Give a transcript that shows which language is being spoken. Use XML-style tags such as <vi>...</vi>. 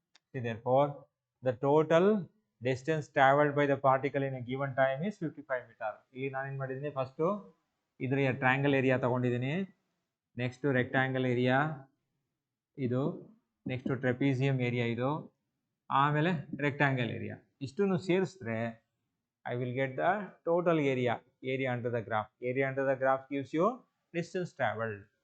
<en>So therefore, the total distance traveled by the particle in a given time is 55 meter.</en> <kn>ಈಗ ನಾನೇನು ಮಾಡಿದ್ದೀನಿ, first ಇದ್ರ triangle area ತಗೊಂಡಿದ್ದೀನಿ, next rectangle area ಇದು, next ಟ್ರೆಪೀಸಿಯಂ area ಇದು, ಆಮೇಲೆ ರೆಕ್ಟ್ಯಾಂಗಲ್ ಏರಿಯಾ, ಇಷ್ಟನ್ನು ಸೇರಿಸಿದ್ರೆ</kn> <en>I will get the total area under the graph. Area under the graph gives you distance traveled.</en>